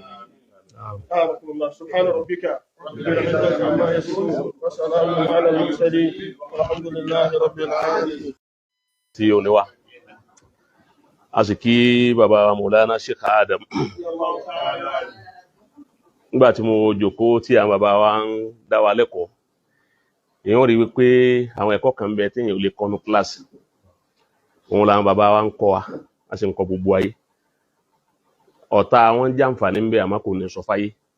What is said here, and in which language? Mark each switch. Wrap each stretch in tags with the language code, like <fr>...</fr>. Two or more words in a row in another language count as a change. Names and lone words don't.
<ar>آمين الله. سبحان ربك رب العزة عما يصفون وسلام على المرسلين والحمد لله رب العالمين.</ar> <yo>tí ó ní wá a sì kí bàbá Maulana Sheikh Adam nígbà tí mo jókòó tí àwọn bàbá wa ń dá wa lẹ́kọ̀ọ́ èèyàn rí wípé àwọn ẹ̀kọ́ kan bẹ tí èèyàn ò lè kọ́ ní kíláàsì òun làwọn bàbá wa ń kọ́ wa a sì ń kọ́ gbogbo ayé ọ̀tá wọn jàǹfààní ń bẹ àmọ́ kò ní sọ fáyé</yo>